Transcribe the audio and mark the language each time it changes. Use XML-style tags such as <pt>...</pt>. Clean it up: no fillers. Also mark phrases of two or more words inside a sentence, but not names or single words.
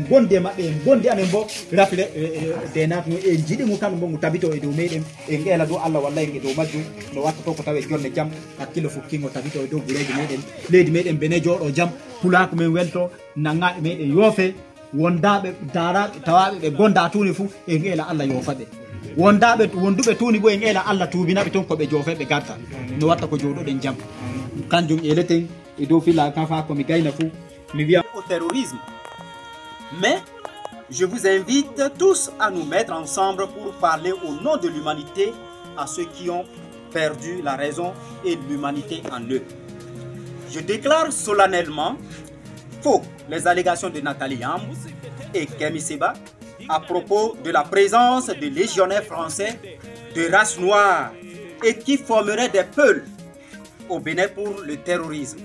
<ff>gondi e maɓɓe en gondi anen bo rafle denatu en jiiɗi ngu kamɓe bo ngu tabito e dow meɗen en eela dow Allah walla en e dow majjum no watta to ko tawe jonde jam hakkille fukkingo tabito e dow gureji meɗen leydi meɗen Benin jooɗo jam Pulaku men welto nangaɓe meɗen yoofe wondaɓe daraɓe tawaɓe ɓe gonda tuuni fu en eela Allah yoofaɓe wonduɓe tuuni bo en eela Allah tuubinaɓe toon koɓe joofeɓe garta no watta ko jooɗoɗen jam kanjum eleten e dow filla kan fa komi gayna fu mi wiya</ff> <fr>au terrorisme. Mais je vous invite tous à nous mettre ensemble pour parler au nom de l'humanité à ceux qui ont perdu la raison et l'humanité en eux. Je déclare solennellement faux les allégations de Nathalie Yamb et Kémi Séba à propos de la présence de légionnaires français de race noire et qui formeraient des peuls au Bénin pour le terrorisme.</fr>